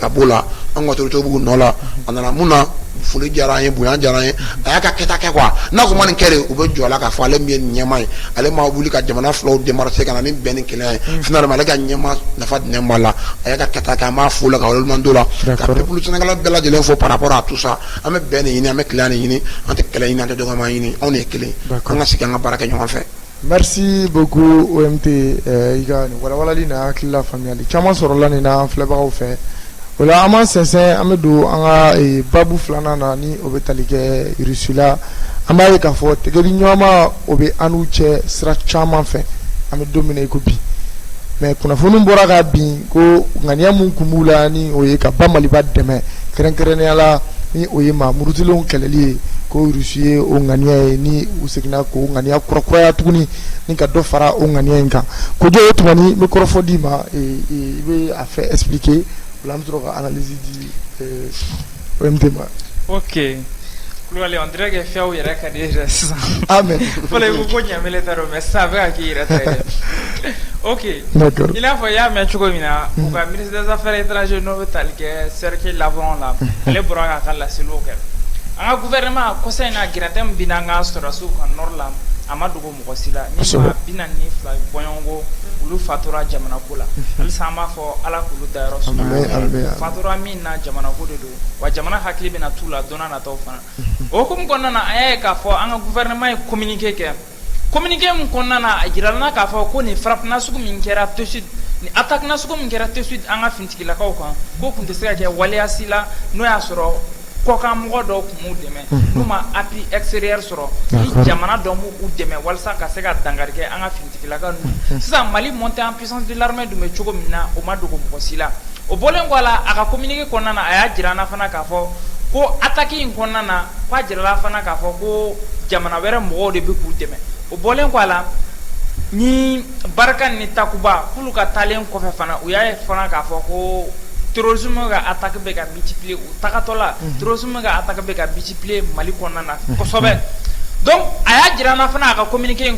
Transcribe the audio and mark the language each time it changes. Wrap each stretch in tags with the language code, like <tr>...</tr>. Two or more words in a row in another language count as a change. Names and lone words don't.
<bm>ka b'o la an ka autorités b'u nɔ la a nana mun na foli diyara an ye bonya diyara an ye a y'a ka kɛta kɛ quoi n'a ko ma nin kɛ de u bɛ jɔ a la k'a fɔ ale min ye nin ɲɛmaa ye ale ma wuli ka jamana filaw démarcher ka na ni bɛn ni kelenya ye finalement ale ka ɲɛmaa nafa dinɛ ma la a y'a ka kɛta kɛ an b'a fo la ka waleɲuman la ka</bm> <fr>peuple sénégalais</fr> <bm>bɛɛ lajɛlen fo</bm> <fr>par rapport à tout ça</fr> <bm>an bɛ bɛn de ɲini an bɛ kelenya de ɲini an tɛ kɛlɛ ɲini an tɛ dɔgɔma ɲini anw de ye kelen an ka sigi an ka baara kɛ ɲɔgɔn fɛ.</bm> <fr>Merci beaucoup</fr> <bm>OMT i ka nin walawalali n'a hakilila faamuyali caman sɔrɔla nin na an filɛbagaw fɛ o la an b'an sɛnsɛn an bɛ don an ka babu filanan na ni o bɛ tali kɛ Russie la an b'a ye k'a fɔ tɛgɛdi ɲɔgɔnma o bɛ an n'u cɛ sira caman fɛ an bɛ don min na i ko bi mais kunnafoni bɔra ka bin ko ŋaniya mun kun b'u la ni o ye ka ba Maliba dɛmɛ kɛrɛnkɛrɛnnenya la ni o ye maa murutilenw kɛlɛli ye ko Russie ye o ŋaniya ye ni u seginna k'o ŋaniya kurakuraya tuguni ni ka dɔ fara o ŋaniya in kan ko jɔ o tuma ni n bɛ kɔrɔfɔ d'i ma i bɛ a fɛ expliquer la an bɛ sɔrɔ ka analyse di OMT ma. Ok. Kulubali</bm> <fr>on dirait que</fr> <bm>fɛnw yɛrɛ ka di e yɛrɛ sisan. Amen. Fɔlɔ i ko ko ɲamele ta don mais sisan a bɛ ka k'i yɛrɛ ta ye. Ok. D'accord. I n'a fɔ i y'a mɛn cogo min na u ka</bm> <fr>ministre des affaires étrangères</fr> <bm>n'o bɛ tali kɛ Serge Lavrov la ale bɔra k'a ka laseliw kɛ. An ka gouvernement kɔsa in na Giratem binna an ka sɔrɔdasiw kan nord la amadugo mɔgɔsila ni ma bina ni fila bɔɲɔgɔnko olu fatura jamana ko la halisa an b'a fɔ ala k'olu dayɔrɔ suma fatura min na jamana ko de don wa jamana hakili bɛna t'u la don n'a nataw fana o hukumu kɔnɔna na an y'a ye k'a fɔ an ka gouvernement ye communiqué kɛ communiqué min kɔnɔna na a jirala na k'a fɔ ko nin frappe nasugu min kɛra</bm> <fr>tout de</fr> <bm>suite ni attaque nasugu min kɛra</bm> <fr>tout de suite</fr> <bm>an ka finitigilakaw kan k'o tun tɛ se ka kɛ waleya si la n'o y'a sɔrɔ kɔkan mɔgɔ dɔw tun b'u dɛmɛ n'u ma</bm> <fr>appui extérieur</fr> <bm>sɔrɔ ni jamana dɔ b'u dɛmɛ walasa ka se ka dankari kɛ an ka finitigilaka ninnu sisan Mali</bm> <fr>montée en puissance de l'armée</fr> <bm>dun bɛ cogo min na o ma dogo mɔgɔ si la o bɔlen kɔ a la a ka communiqué kɔnɔna na a y'a jira an na fana k'a fɔ ko attaque in kɔnɔna na k'a jirala fana k'a fɔ ko jamana wɛrɛ mɔgɔw de bɛ k'u dɛmɛ o bɔlen kɔ a la ni Barika ni Takuba k'olu ka taalen kɔfɛ fana u y'a ye fana k'a fɔ ko terrorisme ka attaque bɛ ka multiplier u tagatɔ la terrorisme ka attaque bɛ ka multiplier Mali kɔnɔna na kosɛbɛ donc a y'a jira an na fana a ka communiqué in</bm>